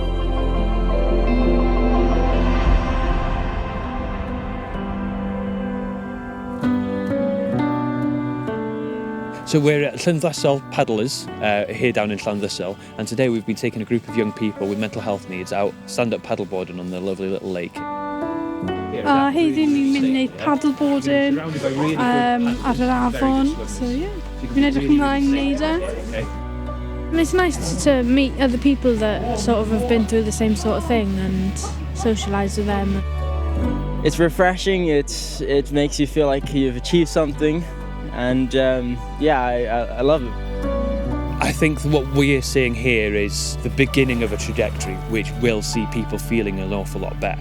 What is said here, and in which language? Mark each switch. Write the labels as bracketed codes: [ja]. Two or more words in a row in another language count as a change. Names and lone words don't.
[en] So we're at Llanddwesel paddlers here down in Llanddwesel, and today we've been taking a group of young people with mental health needs out stand-up paddleboarding on the lovely little lake. [cy] Heddiw ni'n mynd i wneud paddleboarding ar yr afon, so fi'n edrych ymlaen i wneud e. [en] And it's nice to meet other people that sort of have been through the same sort of thing and socialise with them. It's refreshing, it makes you feel like you've achieved something. And I love it. I think what we're seeing here is the beginning of a trajectory which will see people feeling an awful lot better.